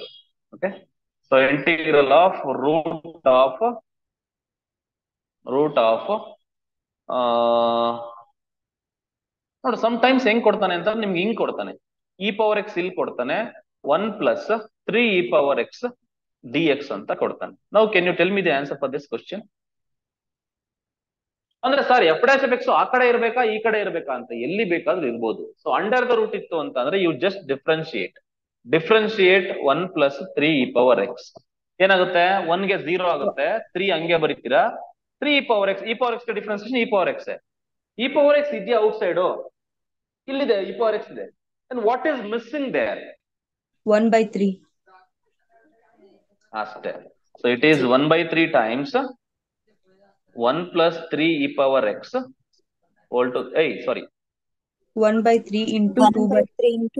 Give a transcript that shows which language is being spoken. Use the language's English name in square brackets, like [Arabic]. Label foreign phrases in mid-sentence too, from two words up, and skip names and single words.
[English] okay, so integral of root of [Kannada] ನೋಡಿ, [English] some times [Kannada] ಹೆಂಗ್ ಕೊಡ್ತಾನೆ ಅಂತ ನಿಮ್ಗೆ ಹಿಂಗ್ ಕೊಡ್ತಾನೆ, [English] e power x [Kannada] ಇಲ್ಲಿ ಕೊಡ್ತಾನೆ [English] 1 plus 3 e power x d x [Kannada] ಅಂತ ಕೊಡ್ತಾನೆ. [English] Now can you tell me the answer for this question? [Kannada] ಅಂದ್ರೆ ಸರ್ [English] f dash of x [Kannada] ಆ ಕಡೆ ಇರ್ಬೇಕಾ ಈ ಕಡೆ ಇರ್ಬೇಕಾ ಅಂತ, ಎಲ್ಲಿ ಬೇಕಾದ್ರೂ ಇರ್ಬೋದು. [English] so under the root [Kannada] ಇತ್ತು ಅಂತ ಅಂದ್ರೆ [English] you just differentiate 1 plus 3 e power x. [Kannada] ಏನಾಗುತ್ತೆ 1 ಗೆ 0 ಆಗುತ್ತೆ, 3 ಹಂಗೆ ಬರೀತೀರಾ, [English] 3 e power x [Kannada] ಡಿಫ್ರೆನ್ಸಿಯೇಷನ್ [English] e power x. e power x [Kannada] ಇದೆಯಾ [English] out side? [Kannada] ಇಲ್ಲಿದೆ, [English] e power x [Kannada] ಇದೆ. [English] And what is missing there? 1/3. [Kannada] ಅಷ್ಟೇ. [English] So it is 1/3 times 1 plus 3 e power x whole to, sorry. 1/3 into 1/3 into